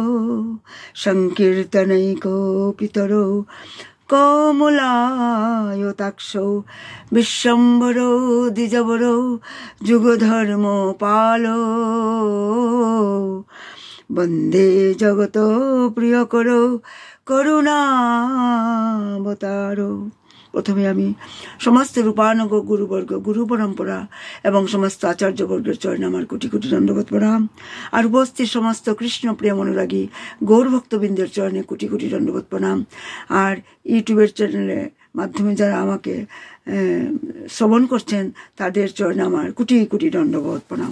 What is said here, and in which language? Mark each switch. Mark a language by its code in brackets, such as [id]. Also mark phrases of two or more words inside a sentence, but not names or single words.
[sa] সংকীর্তনৈকপিতরো কমলায়তাক্ষো বিশ্বম্ভরো দ্বিজবরো যুগধর্ম পালো বন্দে জগত প্রিয়করো করুণাবতারো। [bn] প্রথমে আমি সমস্ত রূপানুগ গুরুবর্গ, গুরু পরম্পরা এবং সমস্ত আচার্যবর্গের চরণে আমার কোটি কোটি দণ্ডবত প্রণাম। আর উপস্থিত সমস্ত কৃষ্ণ প্রিয় অনুরাগী গৌরভক্তবৃন্দের চরণে কোটি কোটি দণ্ডবত প্রণাম। আর ইউটিউবের চ্যানেলের মাধ্যমে যারা আমাকে শ্রবণ করছেন তাদের চরণে আমার কোটি কোটি দণ্ডবত প্রণাম।